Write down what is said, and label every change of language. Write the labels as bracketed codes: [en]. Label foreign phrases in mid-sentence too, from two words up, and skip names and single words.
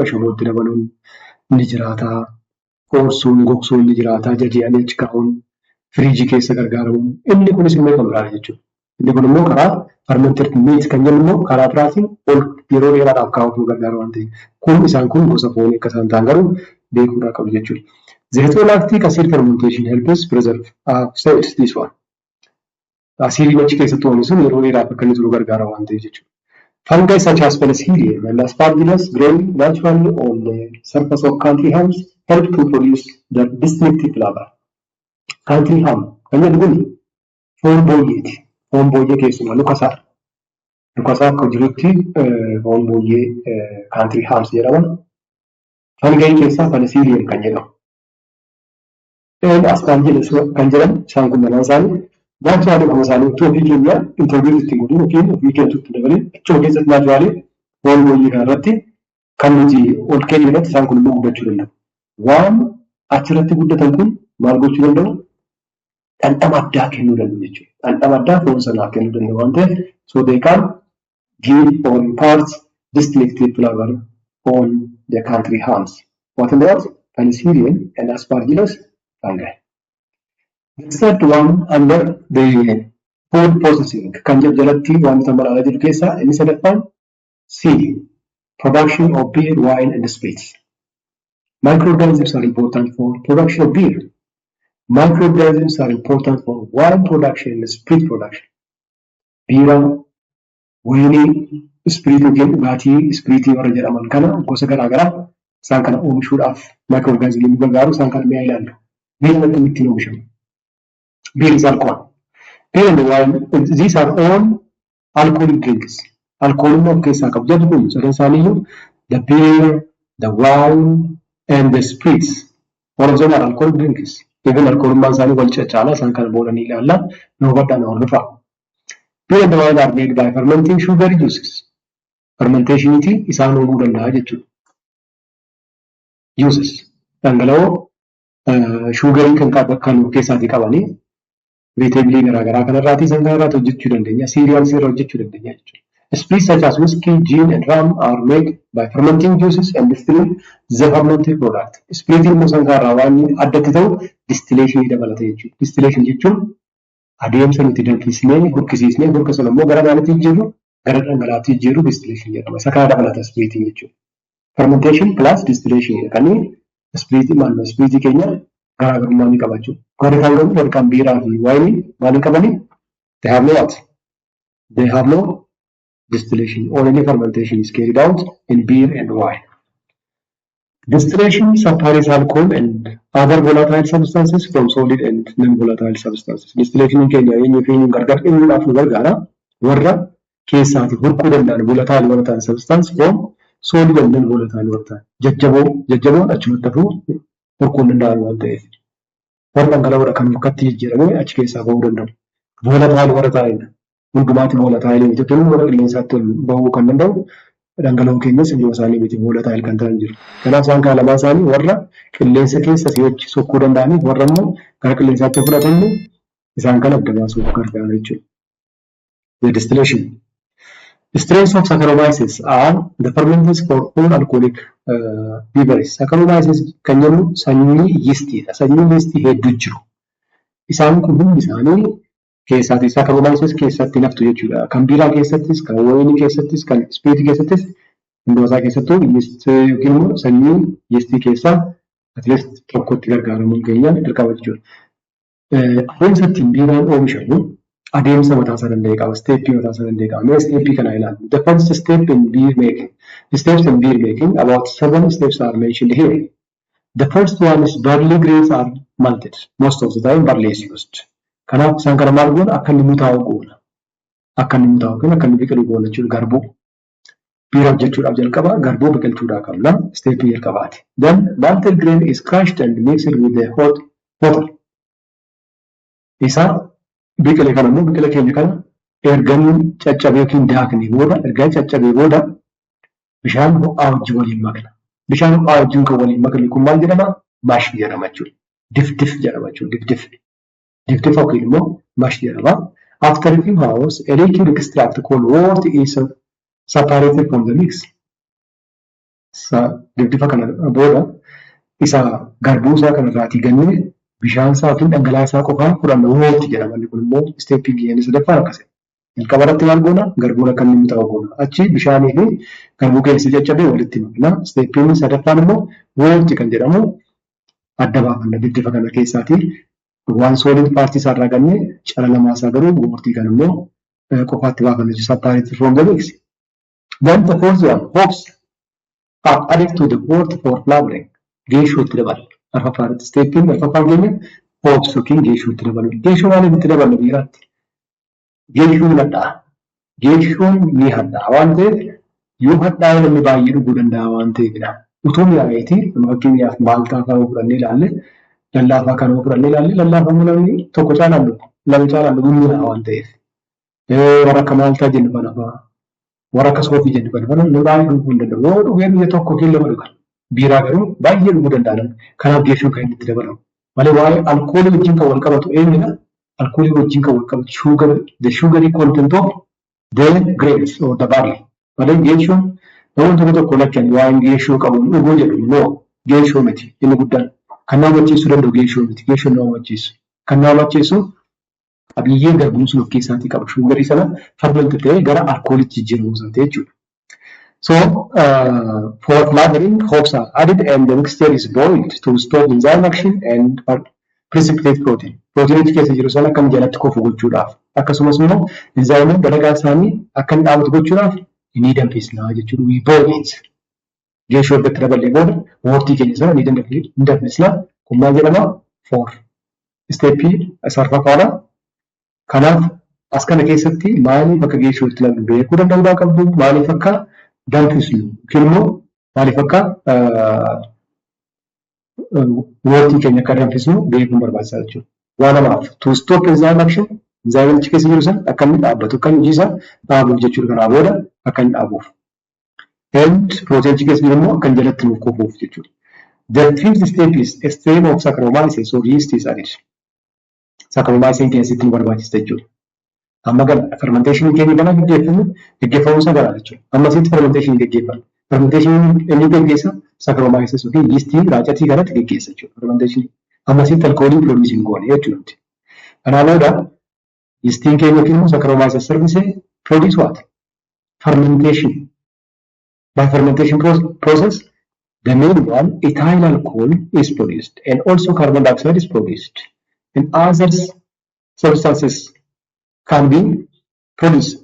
[om] Ashaboo itti dabaluun ni jiraata. Qoorsuun, gogsuun ni jiraata. Jajji'anii achi kaa'uun, firiijii keessa gargaaramuun. Inni kunis immoo kan biraadha jechuudha. Inni kun immoo karaa [en] fermented meat [om] kan jennu immoo karaa biraatiin ol yeroo dheeraadhaaf kaa'uuf nu gargaara waan ta'eef. Kun isaan kun gosa foonii akka isaan ta'an garuu beekuudhaa qabu jechuudha. [en] Zexolactic acid fermentation helps preserve. So it's this one. [om] Asidiin achi keessatti oomishu sun yeroo dheeraaf akka inni turu gargaara waan ta'eef jechuudha. [en] Fungi such as Penicillium and Aspergillus growing naturally on the surface of country hams help to produce the distinctive flavor. [om] Country ham kan jedhu kun foon booyyeeti. Foon booyyee keessumaa lukasaa. Lukasaa akka jirutti foon booyyee [en] country hams [om] jedhaman. Fungi keessaa Penicillium kan jedhamu. Aspergillus kan jedhamu isaan kun manaan isaanii naachuraalii kuma isaanii utuu ofii keenya intarviiyuu ittiin godhuun yookiin ofii keenya itti dabalee achuma keessatti naachuraalii foon booyyee kanarratti kan nuti ol keenya irratti isaan kun immoo guddachuu danda'u. Waan achirratti guddatan kun maal gochuu danda'u? Dhandhama addaa kennuu danda'u jechuudha. Dhandhama addaa foon sanaaf kennuu danda'u waan ta'eef [en] so they can give or impart distinctive flavor on the country hams. What about Penicillium and Aspergillus fungi? The third one under the food processing [om] kan jalatti wantoota maraala jiru keessaa inni sadaffaan C. [en] Production of beer, wine and spirits. Microorganisms are important for production of beer. Microorganisms are important for wine production and spirit production. [om] Biira, wayinii, spiriit yookiin dhugaatii spiriitii warra jedhaman kana gosa garaagaraa isaan kana oomishuudhaaf microorganismii nu gargaaru isaan kana mi'a ilaallu. Biirri ittiin oomishamu. [en] Beer is alcohol. Beer and wine, these are all alcoholic drinks. Alcohol of [om] keessaa qabu jedhu kun sadan isaaniiyyuu [en] the beer, the wine and the spirits. All of them are alcoholic drinks. [om] Even alcoholummaan isaanii wal caccaalaa isaan kana boodanii ilaallaa nu hubadhaa nu hordofaa. [en] Beer and wine are made by fermenting sugar juices. [om] Fermentationitii isaan uumuu danda'a jechuudha. Juices dhangala'oo sugarii kan keessaatii qabanii veeteebilii garaagaraa kanarraatii isaan kanarraati hojjechuu dandeenya. Cereals irraa hojjechuu dandeenya jechuudha. [en] Spirits such as whiskey, gin and rum are made by fermenting juices and distilling the fermented product. [om] Spiritiin immoo isaan kanarraa waan addatti ta'u distilleeshinii dabalata jechuudha. Distilleeshin jechuun adeemsa nuti danfisnee burkisiisnee burka sana immoo gara maaliitti jijjiirru gara dhangalaatti jijjiirru distilleeshin jedhama. Isa kana dabalata spiritiin jechuudha. [en] Fermentation plus distillation [om] kan spiriitii keenya garaagarummaa ni qabaachuu. Warri kaan garuu warri kaan biiraa fi waayinii maaliin qabanii? [en] They have no what? They have no distillation. Only fermentation is carried out in beer and wine. Distillation separates alcohol and other volatile substances from solid and non-volatile substances. [om] Distillation keenya eenyu fi eenyuun gargar dhiibuudhaaf nu gargaara. Warra keessaati burquu danda'an [en] volatile substance from solid and non-volatile [om] warra ta'an. Jajjaboon achumatti hafuu burquu danda'an waan ta'eef. Warra dhangala'oodha kan mukkatti jijjiiramee achi keessaa bahuu danda'u. Volatile warra ta'anidha. Hundumaatti volatile miti tolu warra qilleensaatti ol bahuu kan danda'u dhangala'oo keenyas iyyuu isaanii miti volatile kan ta'an jiru. Kanaaf isaan kana lamaan isaanii warra qilleensa keessa si'achi sokkuu danda'aniif warra immoo gara qilleensaatti fudhatamu isaan kana adda baasuuf gargaara jechuudha. [en] The distillation. The strains of Saccharomyces are the fermenters for all alcoholic beverages. [om] Saccharomyces kan jennu sanyii yeastiidha. Sanyii yeastii hedduu jiru. Isaan kun hundi isaanii keessatti Saccharomyces keessatti naftu jechuudha. Kan biiraa keessattis, kan wayinii keessattis, kan spiriitii keessattis hundoosaa keessattuu yeastii yookiin immoo sanyii yeastii keessaa atleast tokkotti gargaaramuun keenya dirqama jechuudha. Adeemsa ittiin biiraan oomishamu adeemsa mataasaa danda'e qaba. Steeppii mataasaa danda'e qaba. Mee steeppii kana ilaallu. [en] The first step in beer making. The steps in beer making, about 7 steps are mentioned here. The first one is barley grains are malted. Most of the time barley is used. [om] Kanaaf isaan kana maal goona akka inni mutaa'u goona. Akka inni mutaa'u goona akka inni biqilu goona jechuudha garbuu. biira hojjechuudhaaf jalqaba garbuu biqilchuudhaa qabna. Steepii jalqabaati. [en] Then malted grain is crushed and mixed with the hot water. [om] Isa biqile kana immoo biqila keenya kana erganii caccabee yookiin daaknee booda ergaa caccabee booda bishaan ho'aa wajjin waliin makna. Bishaan ho'aa wajjin kan waliin makne kun maal jedhama? Mash jedhama jechuudha. Difdif jedhama jechuudha. Difdif yookiin immoo mash jedhama. [en] After a few hours, a liquid extract called wort is separated from the mix. [om] Difdifa kana booda isa garbuu isaa kanarraatii gannee bishaan isaa yookiin dhangala'aa isaa qofaan fudhanna wort jedhama. Inni kun immoo isteeppii geenye sadaffaan akkasii. Jalqaba irratti maal goona? Garbuun akka inni ta'u goona. Achi bishaanii fi garbuu keessa caccabee walitti makna. Isteeppiin sadaffaan immoo wort kan jedhamu adda baafanna difdifa kana keessaatii. Waan solid paartii isaa irraa gannee calalamaa isaa garuu wortii kan immoo qofaatti baafanna jechuudha. [en] Separated from the mix. Then the fourth one, hops are added to the wort for flavoring. [om] Geeshootti dabalu. Arfaffaadha. Steeppiin arfaffaan keenya hops yookiin geeshootti dabalu. Geeshoo maaliif itti daballu biiraatti? Geeshuun hadhaa. Geeshuun ni hadhaa waan ta'eef yoo hadhaa namni baay'ee dhuguu danda'a waan ta'eefidha. Utuu mi'aayeeti fakkeenyaaf maaltaa kan fudhannee ilaalle lallaafaa kan fudhannee ilaalle lallaafaa namni tokko caalaan dhugu lama caalaan dhugu mi'aa waan ta'eef. Warra akka maaltaa jennu kana fa'aa warra akka soofii jennu kana fa'aa namni baay'ee dhuguu hin danda'u. Yoo dhugee biyya tokko keessa lama dhugan. Biiraa garuu baay'ee dhuguu danda'an. Kanaaf geeshuun kan inni itti dabalamu. Malee waa'ee alkoolii wajjin kan wal qabatu eenyudha? [en] Alcohol [om] wajjin kan wal qabatu [en] sugar, the sugary content of the grapes or the barley. [om] Malee geeshuun namoonni tokko lakkan waan geeshuu qabu dhuguu jedhu immoo geeshuu miti inni guddaan. Kan nama macheessuu danda'u geeshuu miti. Geeshuun nama macheessu. Kan nama macheessu qabiyyee garbuun sun of keessaatii qaba. Sugarii sana ferment ta'ee gara alkoolitti jijjiiramu sana ta'e jechuudha. [en] So for flavoring, hops are added and the mixture is boiled to stop enzyme action and precipitate protein. [om] Protein keessa jiru sana akkam jalatti kofu gochuudhaaf akkasumas immoo enzyme dalagaa isaanii akka inni dhaabatu gochuudhaaf ni danfisna jechuudha. [en] We boil it. [om] Geeshoo irratti daballee booda wortii keenya sana ni danfisna. Kun maal jedhama? For steppii sarfaffaadha. Kanaaf as kana keessatti maaliif akka geeshootti lamu beekuu danda'uu qabdu? Maaliif akka danfisnu yookiin immoo maaliif akka wortii keenya akka danfisnu beekuun barbaachisaa jechuudha. Waan lamaaf [en] to stop enzyme action [om] enzyme achi keessa jiru sana akka inni dhaabbatu akka inni hojii isaa dhaabuuf jechuudha. Kanaa booda akka inni dhaabuuf. [en] And protein [om] achi keessa jiru immoo akka inni jalatti nuuf kufuuf jechuudha. [en] The fifth step is a stream of Saccharomyces or yeast is added. [om] Saccharomyces keessatti nu barbaachisa jechuudha. Amma gana fermentation keenya gana gaggeeffamu isaa gara jechuudha. Amma asitti fermentation gaggeeffamu. Fermentation inni gaggeessa Saccharomyces yookiin yeastii raacatii kanatti gaggeessa jechuudha. Fermentation amma asitti alkoolii produce goone jechuudha. Kanaa booda yeastiin keenya yookiin immoo Saccharomyces [en] service produce what? [om] Fermentation. [en] By fermentation process, the main one, ethyl alcohol is produced and also carbon dioxide is produced. And other substances can be produced.